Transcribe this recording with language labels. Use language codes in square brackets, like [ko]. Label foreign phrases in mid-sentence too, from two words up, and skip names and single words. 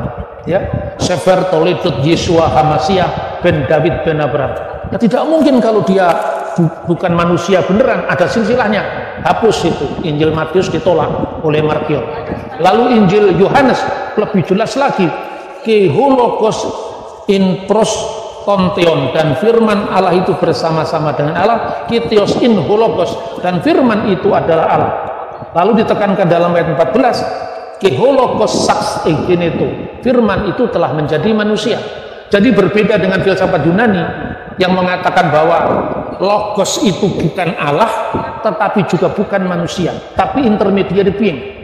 [he] Ya, Sefer Toledot Yesua Hamasiah ben David ben Abraham. [id] Nah, tidak mungkin kalau dia bukan manusia beneran, ada silsilahnya. Hapus itu. Injil Matius ditolak oleh Markion. Lalu Injil Yohanes lebih jelas lagi, [el] Kehologos in pros tonteon, [id] dan firman Allah itu bersama-sama dengan Allah, [el] Kitios in hologos, [id] dan firman itu adalah Allah. Lalu ditekankan dalam ayat 14, [el] Kehologos sax egeneto, [id] firman itu telah menjadi manusia. Jadi berbeda dengan filsafat Yunani yang mengatakan bahwa logos itu bukan Allah, tetapi juga bukan manusia, tapi [en] intermediary being.